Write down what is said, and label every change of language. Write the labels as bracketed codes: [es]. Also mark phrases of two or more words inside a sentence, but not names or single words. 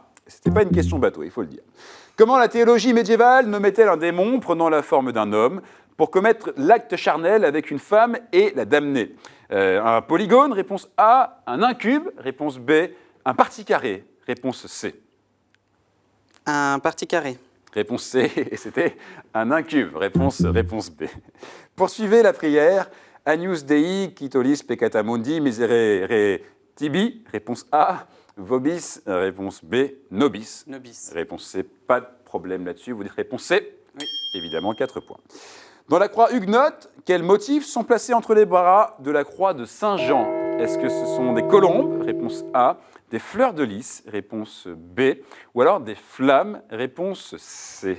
[fr] C'était pas une question bateau, il faut le dire. Comment la théologie médiévale nommait-elle un démon prenant la forme d'un homme pour commettre l'acte charnel avec une femme et la damner? Un polygone, réponse A. Un incube, réponse B. Un parti carré, réponse C. Un parti carré. Réponse C, et c'était un incube, réponse B. Poursuivez la prière. [la] Agnus Dei, Quitolis peccata mundi, miserere tibi, [fr] réponse A. Vobis, réponse B. Nobis, Nobis. réponse C. Pas de problème là-dessus, vous dites réponse C. Oui. Évidemment, 4 points. Dans la croix huguenote, quels motifs sont placés entre les bras de la croix de Saint-Jean? Est-ce que ce sont des colombes? Réponse A. Des fleurs de lys? Réponse B. Ou alors des flammes? Réponse C.